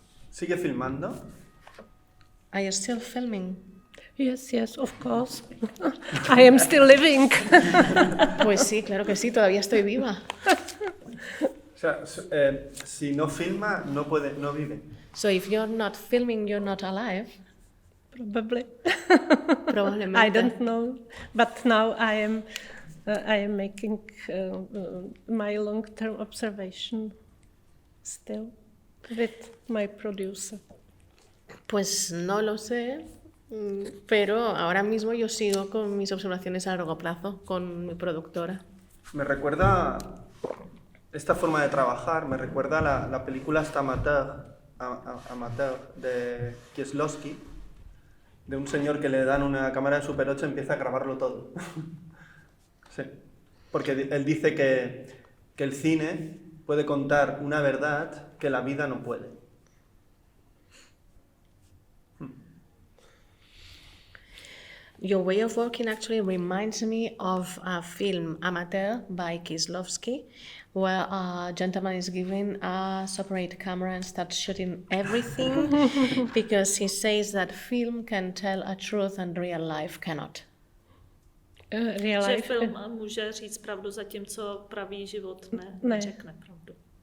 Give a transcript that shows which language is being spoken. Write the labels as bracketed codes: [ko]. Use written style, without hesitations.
[es] ¿Sigue filmando? [en] Are you still filming? Yes, of course. I am still living. [es] Pues sí, claro que sí, todavía estoy viva. O sea, si no filma, no vive. [en] So if you're not filming, you're not alive. Probably. [es] Probablemente. [en] I don't know, but now I am making my long-term observation still with my producer. [es] Pues no lo sé, pero ahora mismo yo sigo con mis observaciones a largo plazo con mi productora. Me recuerda esta forma de trabajar, me recuerda la película esta amateur de Kieslowski, de un señor que le dan una cámara de Super 8 y empieza a grabarlo todo. Sí, porque él dice que el cine puede contar una verdad que la vida no puede. [en] Your way of working actually reminds me of a film Amateur by Kieslowski, where a gentleman is given a Super 8 camera and starts shooting everything because he says that film can tell a truth and real life cannot. [cs] Že film může říct pravdu, zatímco pravý život neřekne pravdu.